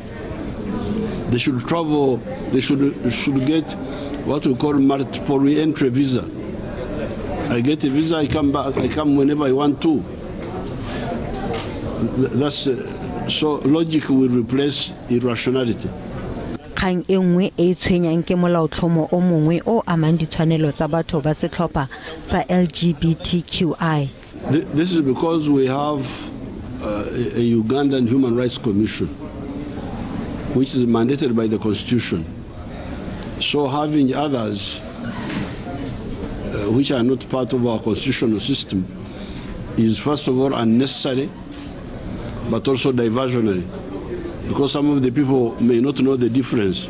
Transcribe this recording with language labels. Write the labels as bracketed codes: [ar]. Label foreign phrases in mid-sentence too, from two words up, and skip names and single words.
[en] They should travel, they should get what we call multiple re-entry visa. I get a visa, I come back, I come whenever I want to. That's so logic will replace irrationality. [tn] kgang e nngwe e tshwenyang ke molaotlhomo o mongwe o amang ditshwanelo tsa batho ba setlhopha sa LGBTQI. [en] This is because we have a Ugandan Human Rights Commission, which is mandated by the Constitution. So having others which are not part of our constitutional system is first of all unnecessary, but also diversionary, because some of the people may not know the difference.